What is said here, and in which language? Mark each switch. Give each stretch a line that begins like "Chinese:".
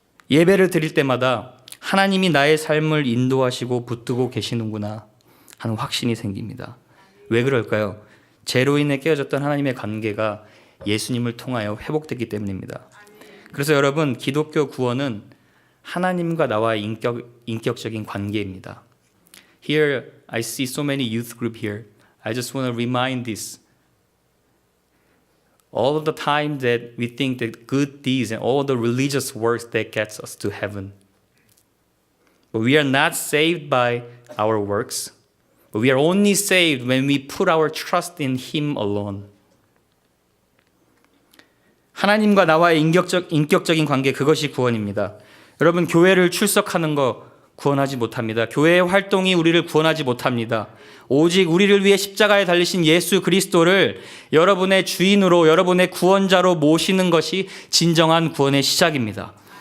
Korean: 예배를 드릴 때마다 하나님이 나의 삶을 인도하시고 붙들고 계시는구나 하는 확신이 생깁니다. 왜 그럴까요? 죄로 인해 깨어졌던 하나님의 관계가 예수님을 통하여 회복됐기 때문입니다. 그래서 여러분, 기독교 구원은 하나님과 나와의 인격적인 관계입니다.
English: Here I see so many youth group here. I just want to remind this. All of the time that we think that good deeds and all the religious works that gets us to heaven. But we are not saved by our works. But we are only saved when we put our trust in Him alone.
Korean: 하나님과 나와의 인격적인 관계, 그것이 구원입니다. 여러분, 교회를 출석하는 거 구원하지 못합니다. 교회의 활동이 우리를 구원하지 못합니다. 오직 우리를 위해 십자가에 달리신 예수 그리스도를 여러분의 주인으로, 여러분의 구원자로 모시는 것이 진정한 구원의 시작입니다.